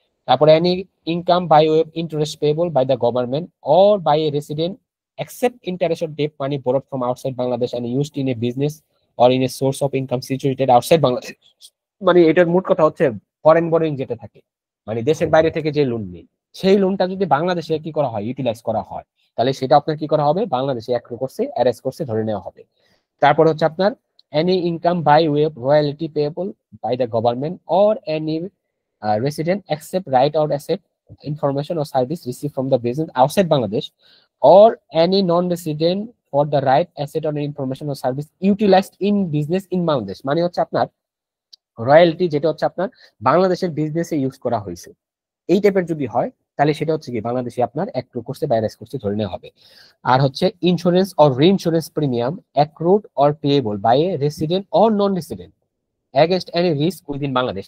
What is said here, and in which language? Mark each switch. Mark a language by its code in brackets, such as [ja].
[bn] তারপরে [en] Any income by way interest payable by the government or by a resident except interest or debt money borrowed from outside Bangladesh and used in a business or in a source of income situated outside Bangladesh। [bn] মানে এটার মোট কথা হচ্ছে foreign borrowing যেটা থাকে, মানে দেশের বাইরে থেকে যে লোন নেই, সেই লোনটা যদি বাংলাদেশে কি করা হয় ইউটিলাইজ করা হয়, তাহলে সেটা আপনার কি করা হবে বাংলাদেশে অ্যাক্রু করছে অ্যারেস্ট করছে ধরে নেওয়া হবে। তারপর হচ্ছে আপনার [en] Any income by way royalty payable by the government or any resident accept right or asset information or service received from the business outside Bangladesh or any non-resident for the right asset or information or service utilized in business in Bangladesh। [bn] মানে হচ্ছে আপনার royalty যেটা হচ্ছে আপনার বাংলাদেশের বিজনেসে use করা হয়েছে, এই টাইপের যদি হয় তাহলে সেটা হচ্ছে কি বাংলাদেশে আপনার অ্যাক্রু করছে বা অ্যারেস্ট করছে ধরে নেওয়া হবে। আর হচ্ছে [en] Insurance or reinsurance premium accrued or payable by a resident or non resident against any risk within Bangladesh.